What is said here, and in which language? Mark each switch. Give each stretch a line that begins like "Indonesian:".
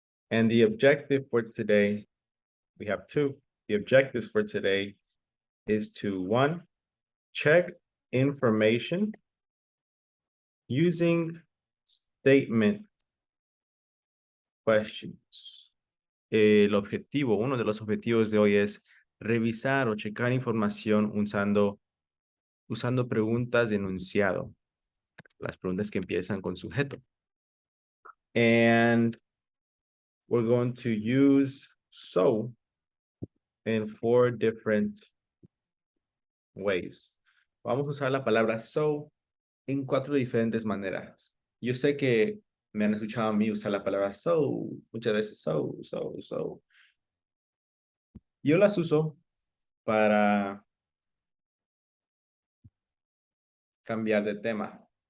English: And the objective for today, we have two. The objectives for today is to, one, check information using statement questions.
Spanish: Uno de los objetivos de hoy es revisar o checar información usando preguntas de enunciado. Las preguntas que empiezan con sujeto.
English: And we're going to use so in 4 different ways.
Spanish: Vamos a usar la palabra so en 4 diferentes maneras. Yo sé que me han escuchado a mí usar la palabra so, muchas veces so. Yo las uso para cambiar de tema.